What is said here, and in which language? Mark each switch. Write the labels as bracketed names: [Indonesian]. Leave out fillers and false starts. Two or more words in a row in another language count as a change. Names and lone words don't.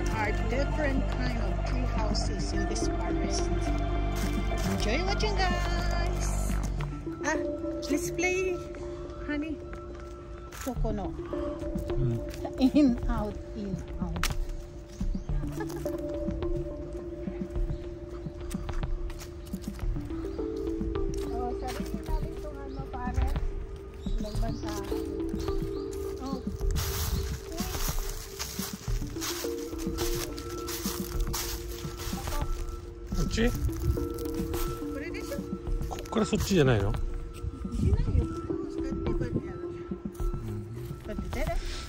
[English] are different kind of tree houses in this forest. Enjoy watching, guys. Let's play, honey. Kokono. In, out, in, out. [Filipino] Oh, sarili natin itong ano, pare. Lagban sa akin. Oh. [Japanese] こっち？これでしょ？こっからそっちじゃないの？しないよ。こうやってこうやってやる。こうやって出る？